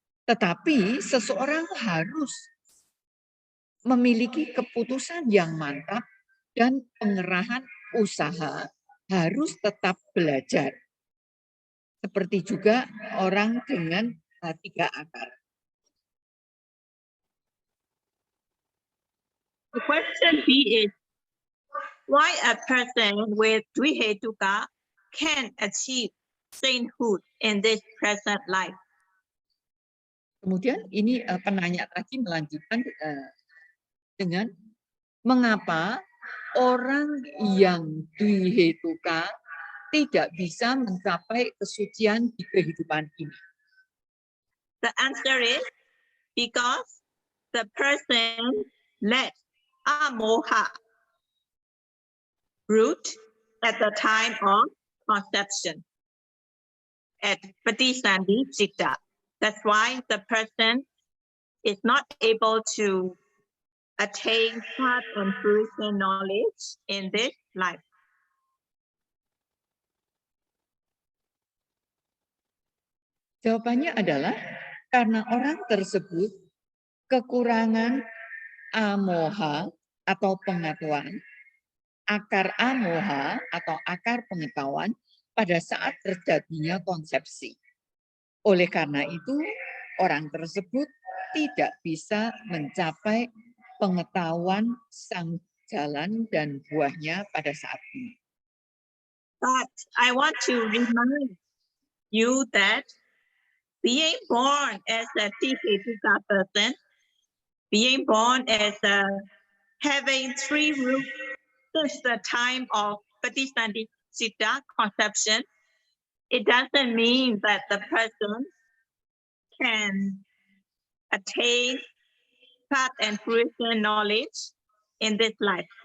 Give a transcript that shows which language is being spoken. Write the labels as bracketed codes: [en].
[id] Tetapi seseorang harus memiliki keputusan yang mantap dan pengerahan usaha harus tetap belajar. Seperti juga orang dengan 3 akar. [en] The question B is, why a person with Dvihetuka can achieve sainthood in this present life? [id] Kemudian ini penanya tadi melanjutkan dengan mengapa orang yang Dvihetuka tidak bisa mencapai kesucian di kehidupan ini. [en] The answer is because the person let amoha root at the time of conception at Patisandhi Citta. That's why the person is not able to attain path and fruition knowledge in this life. [id] Jawabannya adalah karena orang tersebut kekurangan amoha atau pengetahuan, akar amoha atau akar pengetahuan pada saat terjadinya konsepsi. Oleh karena itu, orang tersebut tidak bisa mencapai pengetahuan sang jalan dan buahnya pada saat ini. [en] But I want to remind you that being born as a Tihetuka person, being born as a having 3 roots since the time of Patisandhi Citta conception, it doesn't mean that the person can attain path and fruition knowledge in this life.